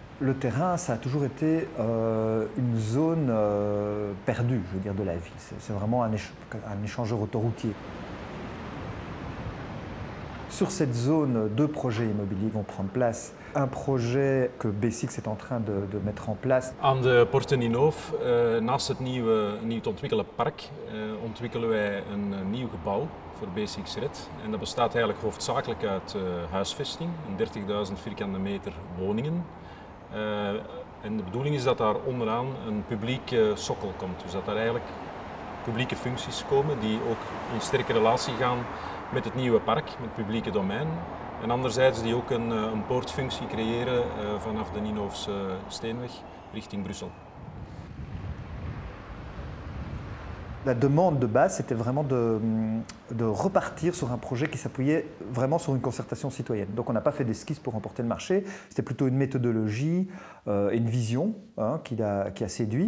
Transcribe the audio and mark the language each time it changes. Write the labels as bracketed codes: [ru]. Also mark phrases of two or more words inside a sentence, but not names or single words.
[fr] Le terrain, ça a toujours été une zone perdue, je veux dire, de la ville. C'est vraiment un échangeur autoroutier. Sur cette zone, 2 projets immobiliers vont prendre place. Un projet que B6 est en train de mettre en place. [nl] Aan de Porte de Ninove, naast het nieuw te ontwikkelen park, ontwikkelen wij een nieuw gebouw voor B6 Red. En dat bestaat eigenlijk hoofdzakelijk uit huisvesting, 30.000 vierkante meter woningen. En de bedoeling is dat daar onderaan een publieke sokkel komt. Dus dat daar eigenlijk publieke functies komen die ook in sterke relatie gaan met het nieuwe park, met het publieke domein. En anderzijds die ook een poortfunctie creëren vanaf de Ninovse Steenweg richting Brussel. [fr] La demande de base, c'était vraiment de repartir sur un projet qui s'appuyait vraiment sur une concertation citoyenne. Donc on n'a pas fait d'esquisse pour remporter le marché, c'était plutôt une méthodologie et une vision qui a séduit.